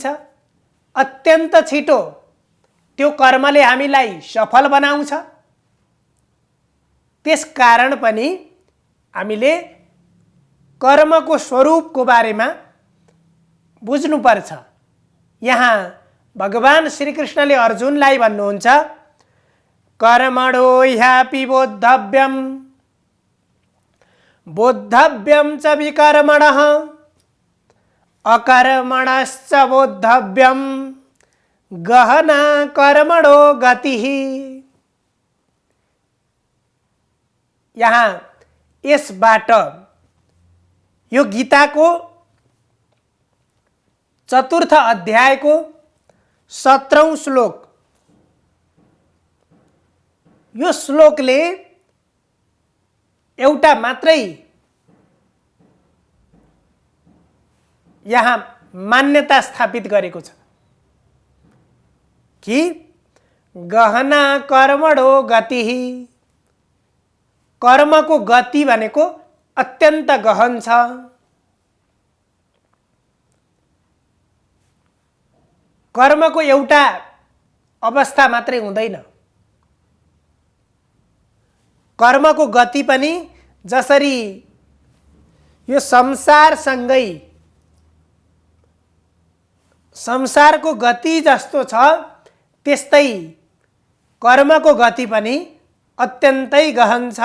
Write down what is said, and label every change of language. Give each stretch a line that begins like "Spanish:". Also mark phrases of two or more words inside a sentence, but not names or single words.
Nepali: अत्यन्त छिटो त्यो कर्मले हामीलाई सफल बनाउँछ। त्यसकारण पनि हामीले कर्मको स्वरूपको बारेमा बुझ्नुपर्छ। यहाँ भगवान श्रीकृष्णले अर्जुनलाई भन्नुहुन्छ,
Sanskrit: कर्मणो ह्यापि बोद्धव्यम बोद्धव्यम च विकर्मणः अकर्मणश्च बोद्धव्यम गहना कर्मणो गतिः।
Nepali: यहाँ यसबाट यो गीताको 4th अध्यायको 17औं श्लोक, यो श्लोकले एउटा मात्रै यहाँ मान्यता स्थापित गरेको छ कि
Sanskrit: गहना कर्मणो गतिः।
Nepali: कर्मको गति भनेको अत्यन्त गहन छ। कर्मको एउटा अवस्था मात्रै हुँदैन। कर्मको गति पनि जसरी यो संसारसँगै संसारको गति जस्तो छ, त्यस्तै कर्मको गति पनि अत्यन्तै गहन छ।